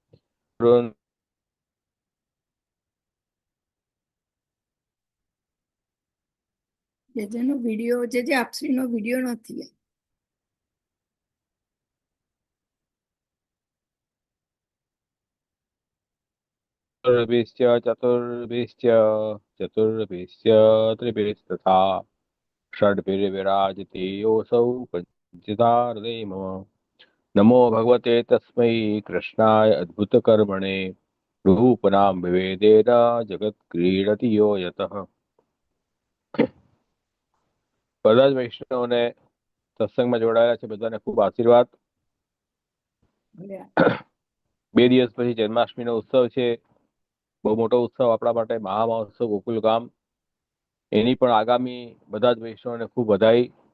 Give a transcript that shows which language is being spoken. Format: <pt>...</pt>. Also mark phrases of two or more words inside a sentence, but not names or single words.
<gu>જેનો વિડીયો જે આપશ્રીનો વિડીયો નથી.</gu> <sa>ચતુર્ભિશ્ચ ત્રિભિस्तथा षड्भिर्विराजते योऽसौ पञ्चधारदे मम नमो भगवते तस्मै कृष्णाय अद्भुतकर्मणे रूपनाम विवेदेन जगत क्रीडति यो यतः.</sa> <gu>બધા જ વૈષ્ણવોને સત્સંગમાં જોડાયેલા છે બધાને ખૂબ આશીર્વાદ. 2 દિવસ પછી જન્માષ્ટમીનો ઉત્સવ છે. બહુ મોટો ઉત્સવ આપણા માટે, મહામહોત્સવ ગોકુલ ગામ. એની પણ આગામી બધા જ વૈષ્ણવોને ખૂબ વધાઈ.</gu>